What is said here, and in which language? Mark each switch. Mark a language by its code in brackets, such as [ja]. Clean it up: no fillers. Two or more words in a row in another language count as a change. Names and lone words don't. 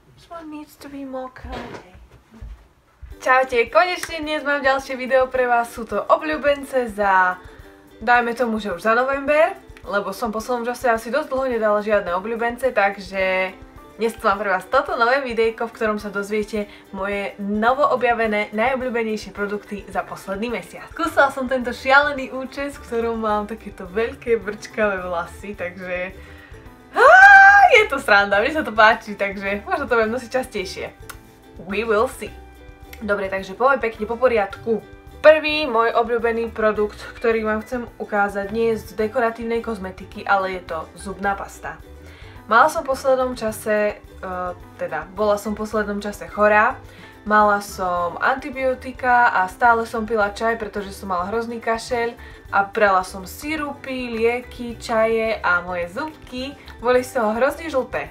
[en] This one needs to be more curly. [sk] Čaute, konečne dnes mám ďalšie video pre vás. Sú to obľúbence za, dajme tomu, že už za november, lebo som v poslednom čase asi dosť dlho nedala žiadne obľúbence, takže dnes mám pre vás toto nové videjko, v ktorom sa dozviete moje novoobjavené najobľúbenejšie produkty za posledný mesiac. Skúsila som tento šialený účes, v ktorom mám takéto veľké brčkavé vlasy, takže je to sranda, mne sa to páči, takže možno to budem nosiť častejšie. [en] We will see. [sk] Dobre, takže poďme pekne po poriadku. Prvý môj obľúbený produkt, ktorý vám chcem ukázať, nie je z dekoratívnej kozmetiky, ale je to zubná pasta. Bola som v poslednom čase chorá, mala som antibiotika a stále som pila čaj, pretože som mala hrozný kašeľ a brala som sirupy, lieky, čaje a moje zubky boli z toho hrozne žlté.